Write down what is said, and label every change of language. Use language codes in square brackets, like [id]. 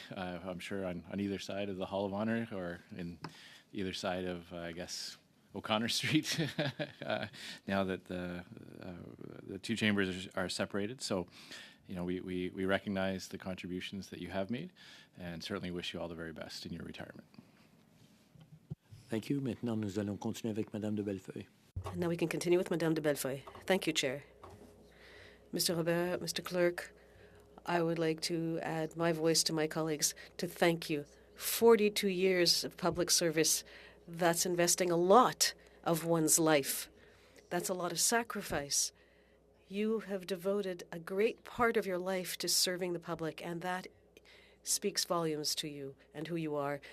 [en] I'm sure on either side of the Hall of Honor or in either side of, I guess, O'Connor Street, now that the two chambers are separated. So, you know, we recognize the contributions that you have made and certainly wish you all the very best in your retirement. Thank you. [fr] Maintenant, nous allons continuer avec Madame de Bellefeuille. [en] And now we can continue with Madame de Bellefeuille. Thank you, Chair. Mr. Robert, Mr. Clerk, I would like to add my voice to my colleagues to thank you. 42 years of public service, that's investing a lot of one's life. That's a lot of sacrifice. You have devoted a great part of your life to serving the public, and that speaks volumes to you and who you are.